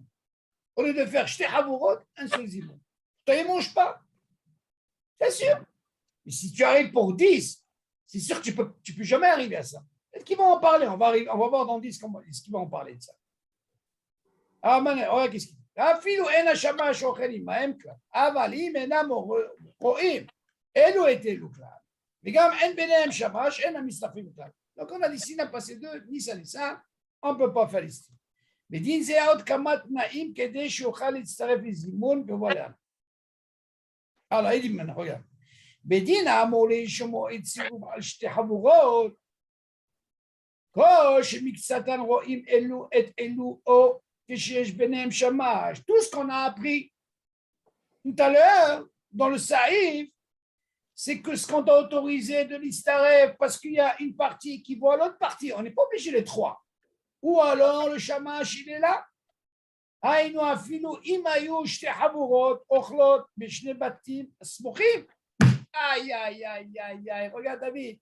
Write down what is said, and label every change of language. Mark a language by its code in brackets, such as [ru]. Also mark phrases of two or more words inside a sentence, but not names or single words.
[fr] Au lieu de faire [he] שתי חבורות, [fr] un seul simon. Toi, il ne mange pas. C'est sûr. Mais si tu arrives pour 10, c'est sûr que tu peux jamais arriver à ça. Peut-être qu'ils vont en parler. On va voir dans 10 ce qu'ils vont en parler de ça. Ah, maintenant, qu'est-ce qu'il dit? [he] אפילו אין השמש אוכל עמהם כלל, אבל אם אינם רואים, אלו את אלו כלל, וגם אין ביניהם שמש, אין המצטרפים כלל. [fr] Donc on a dit, s'il n'a pas ces deux, ni ça ni ça, on ne peut pas faire ici. [he] בדין זה עוד כמה תנאים כדי שיוכל להצטרף לזימון, וואלה. הלאה, הייתי ממנה, רגע. בדין האמור לשמוע את סירוב על שתי חבורות, כל שמקצתן רואים אלו את אלו או [fr] tout ce qu'on a appris tout à l'heure dans le Saïf, c'est que ce qu'on a autorisé de l'Istaref, parce qu'il y a une partie qui voit l'autre partie, on n'est pas obligé les trois. Ou alors le shamash, il est là. Aïe, aïe, aïe, regarde David.